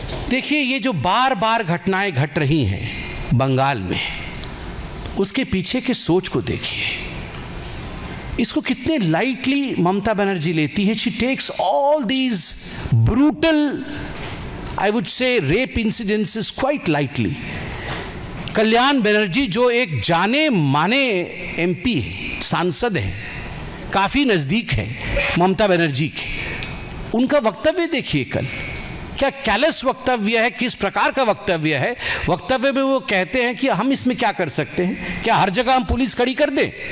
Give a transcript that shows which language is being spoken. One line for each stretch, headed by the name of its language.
Hindi: देखिए, ये जो बार बार घटनाएं घट रही हैं बंगाल में, उसके पीछे के सोच को देखिए. इसको कितने लाइटली ममता बनर्जी लेती है.
English: She takes all these brutal I would say rape incidences quite lightly.
Hindi: Kalyan Banerjee जो एक जाने माने एमपी है, सांसद हैं, काफ़ी नज़दीक है ममता बनर्जी के, उनका वक्तव्य देखिए कल, क्या कैलस वक्तव्य है, किस प्रकार का वक्तव्य है। वक्तव्य में वो कहते हैं कि हम इसमें क्या कर सकते हैं, क्या हर जगह हम पुलिस खड़ी कर दें?